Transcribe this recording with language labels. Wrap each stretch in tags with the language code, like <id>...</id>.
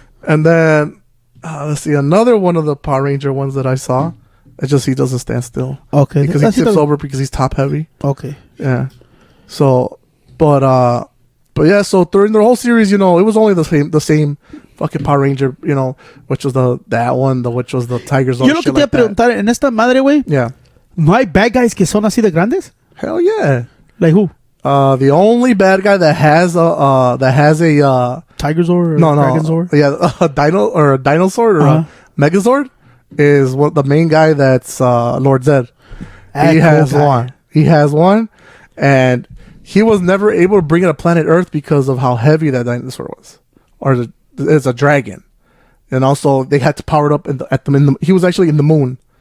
<en>And then let's see, another one of the Power Ranger ones that I saw. It's just he doesn't stand still. Okay, because he tips over because he's top heavy. Okay. Yeah. So, but yeah. So during the whole series, you know, it was only the same fucking Power Ranger, you know, which was that one, which was the Tigers.</en> <es>Yo lo que te iba a preguntar en esta madre, güey.</es> <en>Yeah.</en> <es>¿No hay</es> <en>bad guys</en> <es>que son así de grandes?</es> <en>Hell yeah. Like who? The only bad guy that has a Tigerzord or Dragonzord? Yeah, a dinosaur or a Megazord is the main guy that's Lord Zed. He has one. He has one, and he was never able to bring it to planet Earth because of how heavy that dinosaur was, or it's a dragon, and also they had to power it up he was actually in the moon.</en>